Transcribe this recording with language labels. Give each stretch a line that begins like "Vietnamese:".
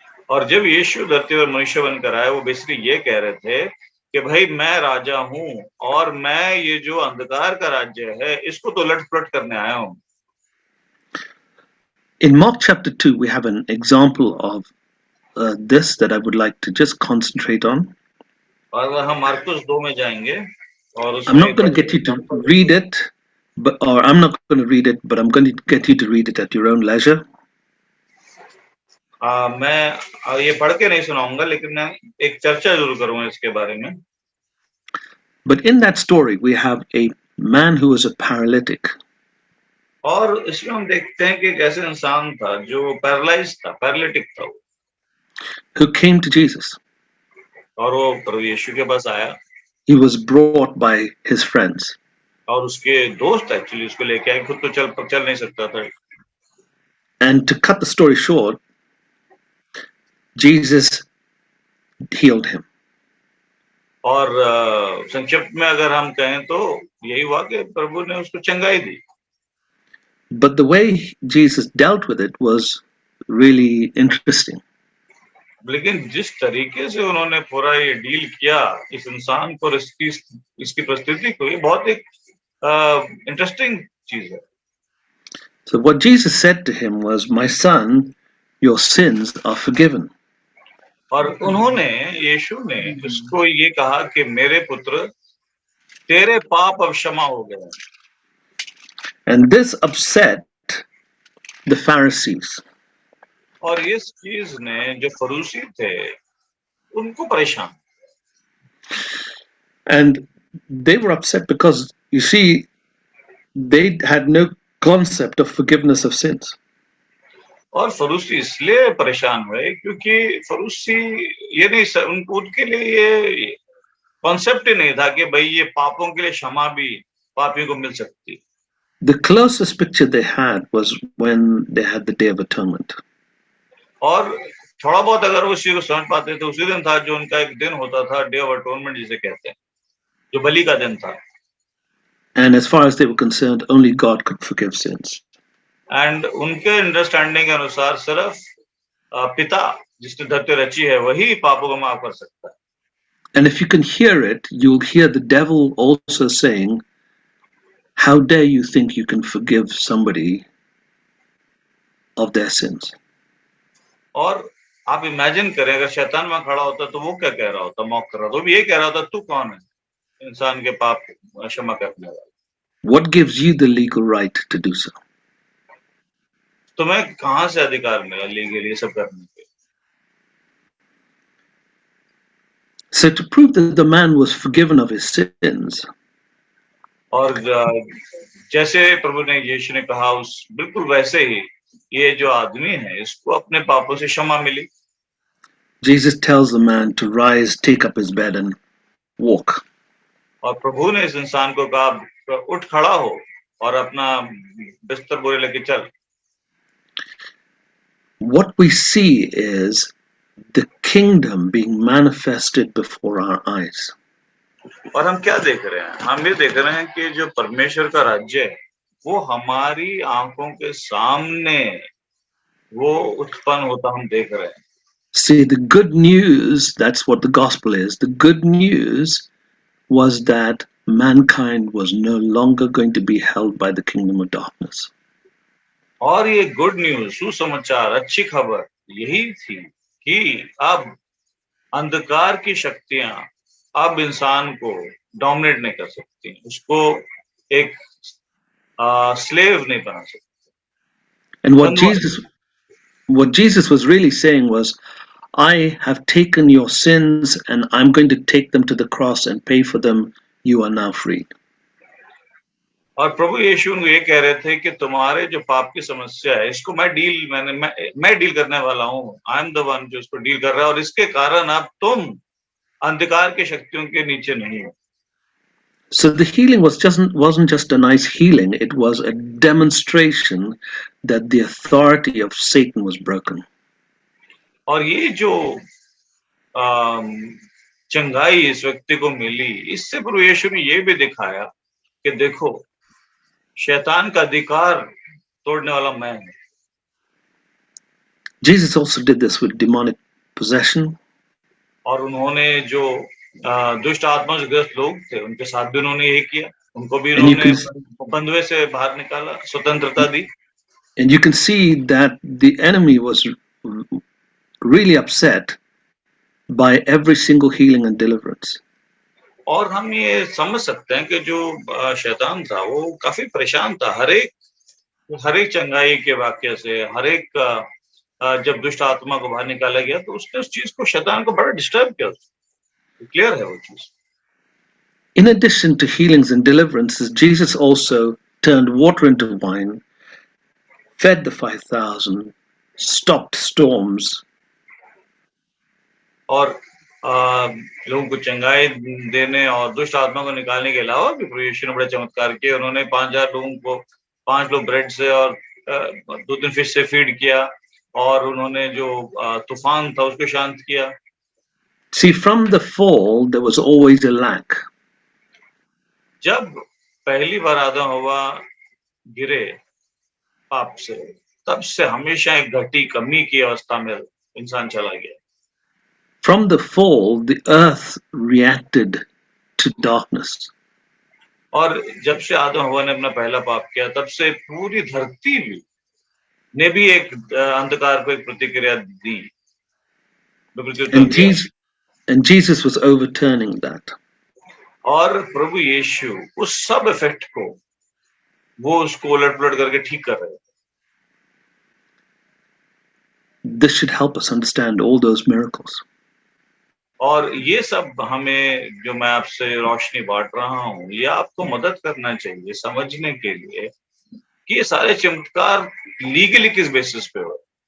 Hindi: और जब यीशु धरती पर मनुष्य बनकर आए वो बेसिकली ये कह रहे थे कि भाई मैं राजा हूं और मैं ये जो अंधकार का राज्य है इसको तो लट पलट करने आया हूं।
English: In Mark chapter 2, we have an example of this that I would like to just concentrate on.
Hindi: और हम मार्कुस 2 में जाएंगे और
English: I'm
Hindi: उसमें
English: not going to get you to read it, or I'm not going to read it, but I'm going to get you to read it at your own leisure.
Hindi: मैं ये पढ़ के नहीं सुनाऊंगा, लेकिन मैं एक चर्चा जरूर करूंगा इसके बारे में।
English: But in that story, we have a man who was a paralytic.
Hindi: और इसमें हम देखते हैं कि एक ऐसा इंसान था जो पैरालाइज था, पैरालिटिक था,
English: who came to Jesus.
Hindi: और वो प्रभु यीशु के पास आया।
English: He was brought by his friends.
Hindi: और उसके दोस्त एक्चुअली उसको लेके आए, खुद तो चल नहीं सकता था।
English: And to cut the story short, Jesus healed him.
Hindi: और संक्षिप्त में अगर हम कहें तो यही हुआ कि प्रभु ने उसको चंगाई दी।
English: But the way Jesus dealt with it was really interesting.
Hindi: लेकिन जिस तरीके से उन्होंने पूरा ये डील किया इस इंसान को, इसकी परिस्थिति को, ये बहुत एक इंटरेस्टिंग चीज है।
English: So what Jesus said to him was, "My son, your sins are forgiven."
Hindi: और उन्होंने, यीशु ने उसको ये कहा कि मेरे पुत्र तेरे पाप अब क्षमा हो गए।
English: And this upset the Pharisees.
Hindi: और इस चीज ने जो फरीसी थे उनको परेशान।
English: And they were upset because, you see, they had no concept of forgiveness of sins.
Hindi: और फरूसी इसलिए परेशान हुए क्योंकि फरूसी ये नहीं, उनके लिए ये कॉन्सेप्ट ही नहीं था कि भाई ये पापों के लिए क्षमा भी पापियों को मिल सकती।
English: The closest picture they had was when they had the Day of Atonement.
Hindi: और थोड़ा बहुत अगर वो उसी को समझ पाते थे, उसी दिन था जो उनका एक दिन होता था, डे ऑफ अटोनमेंट जिसे कहते हैं, जो बलि का दिन था।
English: And as far as they were concerned, only God could forgive sins.
Hindi: And उनके अंडरस्टैंडिंग के अनुसार सिर्फ पिता जिसने धरती रची है वही पापों को माफ कर सकता है।
English: And if you can hear it, you'll hear the devil also saying, "How dare you think you can forgive somebody of their sins?"
Hindi: और आप इमेजिन करें अगर शैतान वहां खड़ा होता तो वो क्या कह रहा होता, मौक कर रहा, तो भी ये कह रहा होता तू कौन है इंसान के पाप क्षमा करने वाला।
English: What gives you the legal right to do so?
Hindi: तुम्हें कहां से अधिकार मिला लीगली ये सब करने के?
English: So to prove that the man was forgiven of his sins,
Hindi: और जैसे प्रभु ने, यीशु ने कहा उस बिल्कुल वैसे ही ये जो आदमी है इसको अपने पापों से क्षमा मिली।
English: Jesus tells the man to rise, take up his bed and walk.
Hindi: और प्रभु ने इस इंसान को कहा उठ खड़ा हो और अपना बिस्तर बोरे लेके चल।
English: What we see is the kingdom being manifested before our eyes.
Hindi: और हम क्या देख रहे हैं? हम ये देख रहे हैं कि जो परमेश्वर का राज्य है वो हमारी आंखों के सामने वो उत्पन्न होता हम देख रहे हैं।
English: See, the good news, that's what the gospel is. The good news was that mankind was no longer going to be held by the kingdom of darkness.
Hindi: और ये गुड न्यूज, सुसमाचार, अच्छी खबर यही थी कि अब अंधकार की शक्तियां अब इंसान को डोमिनेट नहीं कर सकती, उसको एक स्लेव नहीं बना सकती।
English: And what Jesus was really saying was, I have taken your sins and I'm going to take them to the cross and pay for them. You are now freed.
Hindi: और प्रभु यीशु ये कह रहे थे कि तुम्हारे जो पाप की समस्या है इसको मैं डील करने वाला हूँ।
English: I am the one
Hindi: जो इसको डील कर रहा है और इसके कारण अब तुम अंधकार की शक्तियों के नीचे नहीं हो।
English: So the healing wasn't just a nice healing, it was a demonstration that the authority of Satan was broken.
Hindi: और ये जो अम, चंगाई इस व्यक्ति को मिली, इससे प्रभु यीशु ने ये भी दिखाया कि देखो, शैतान का अधिकार तोड़ने वाला मैं हूं।
English: Jesus also did this with demonic possession.
Hindi: और उन्होंने जो दुष्ट आत्मा से ग्रस्त लोग थे, उनके साथ भी उन्होंने यही किया, उनको भी
English: And you
Hindi: उन्होंने
English: can
Hindi: बंधुए से बाहर निकाला, स्वतंत्रता दी।
English: and you can see that the enemy was really upset by every single healing and deliverance.
Hindi: और हम ये समझ सकते हैं कि जो शैतान था वो काफी परेशान था हर एक चंगाई के वाक्य से, हर एक जब दुष्ट आत्मा को बाहर निकाला गया तो उसने उस चीज को, शैतान को बड़ा डिस्टर्ब किया। क्लियर है वो चीज।
English: In addition to healings and deliverances, Jesus also turned water into wine, fed the 5,000, stopped storms.
Hindi: और लोगों को चंगाई देने और दुष्ट आत्मा को निकालने के अलावा भी प्रभु यीशु ने बड़े चमत्कार किए। उन्होंने 5,000 लोगों को 5 लोग ब्रेड से और 2-3 फिश से फीड किया, और उन्होंने जो तूफान था उसको शांत किया।
English: See, from the fall, there was always a lack.
Hindi: जब पहली बार आदम हवा गिरे पाप से, तब से हमेशा एक घटी कमी की अवस्था में इंसान चला गया।
English: From the fall, the earth reacted to darkness.
Hindi: और जब से आदम हवा ने अपना पहला पाप किया, तब से पूरी धरती भी ने भी एक अंधकार को एक प्रतिक्रिया दी, प्रत्युत्तर दिया।
English: And Jesus was overturning that.
Hindi: और प्रभु यीशु उस सब इफेक्ट को वो उसको उलट-पुलट करके ठीक कर रहे थे।
English: This should help us understand all those miracles.
Hindi: और ये सब हमें, जो मैं आपसे रोशनी बांट रहा हूँ, ये आपको मदद करना चाहिए समझने के लिए कि ये सारे चमत्कार लीगली किस बेसिस पे हुए।